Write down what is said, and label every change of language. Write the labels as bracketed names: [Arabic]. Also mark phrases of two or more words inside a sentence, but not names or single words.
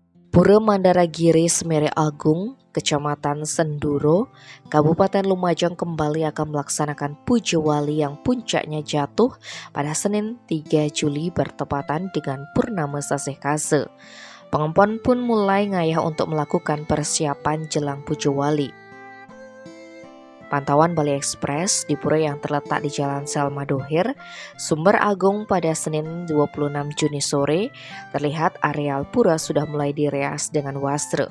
[Indonesian] Pura Mandaragiri Semere Agung, Kecamatan Senduro, Kabupaten Lumajang kembali akan melaksanakan Puja Wali yang puncaknya jatuh pada Senin 3 Juli bertepatan dengan Purnama Sasih Kase. Pengempon pun mulai ngayah untuk melakukan persiapan jelang Puja Wali. Pantauan Bali Express di pura yang terletak di Jalan Selma Dohir, Sumber Agung pada Senin 26 Juni sore, terlihat areal pura sudah mulai direas dengan wastra.